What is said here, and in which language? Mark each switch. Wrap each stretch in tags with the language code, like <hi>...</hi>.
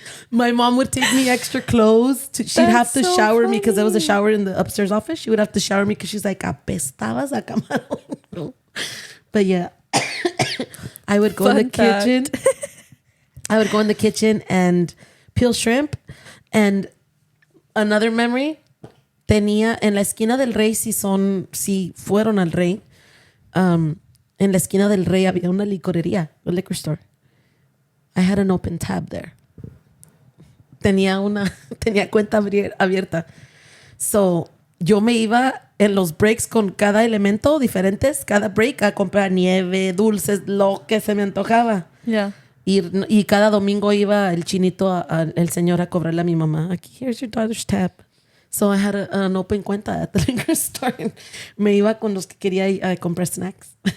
<en>My mom would take me extra clothes. She'd have to shower me because there was a shower in the upstairs office. She would have to shower me because she's like,</en> <es>apestabas a camarón.</es> <en>But yeah, I would go in the kitchen. I would go in the kitchen and peel shrimp. And another memory,</en> <es>tenía en la esquina del Rey, si fueron al Rey, en la esquina del Rey había una licorería,</es> <en>a liquor store. I had an open tab there.</en> <es>Tenía cuenta abierta. So, yo me iba en los breaks con cada elemento diferentes, cada break, a comprar nieve, dulces, lo que se me antojaba.</es> <en>Yeah.</en> <es>Y cada domingo iba el chinito, el señor, a cobrarle a mi mamá. Aquí,</es> <en>here's your daughter's tab. So I had an open cuenta at the liquor store.</en> <es>Me iba con los que quería comprar snacks.</es>